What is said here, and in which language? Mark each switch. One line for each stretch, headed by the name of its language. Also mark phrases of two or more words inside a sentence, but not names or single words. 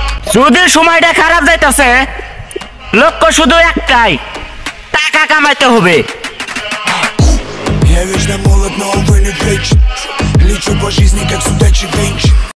Bangla: যদি সময়টা খারাপ যাইতাছে, লক্ষ্য শুধু একটাই, টাকা কামাইতে হবে।
Russian: Я вечно молод, но увы не вечен. Лечу по жизни, как судачий венч.